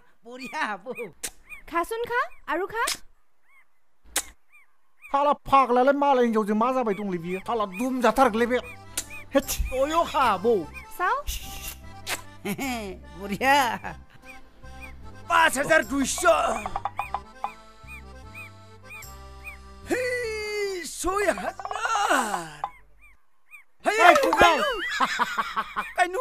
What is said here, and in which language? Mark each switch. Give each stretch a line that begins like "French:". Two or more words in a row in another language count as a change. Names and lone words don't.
Assamese: বঢ়িয়া বৌ খাচোন খা আৰু খা
Bodo: हाला फाग्लालाय मालाय हिनजावजों मा जाबाय दंलै बियो हाला दुम जाथारगोलै बे अयो
Assamese: খা বৌ চাও বঢ়িয়া 5200 6000 এই কুকাই কাইনু